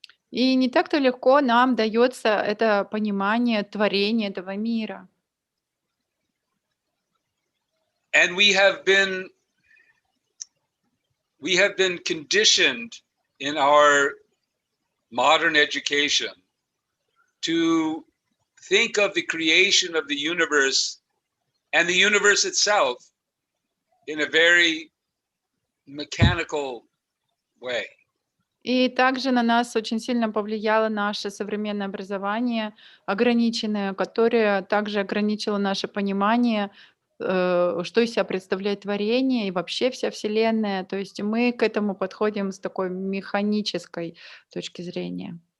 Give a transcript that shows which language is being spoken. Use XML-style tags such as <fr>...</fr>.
<ru>И не так-то легко нам дается это понимание творения этого мира.</ru> <en>And we have been conditioned in our modern education to think of the creation of the universe and the universe itself in a very mechanical way.</en> <ru>И также на нас очень сильно повлияло наше современное образование, ограниченное, которое также ограничило наше понимание, что из себя представляет творение и вообще вся Вселенная. То есть мы к этому подходим с такой механической точки зрения.</ru>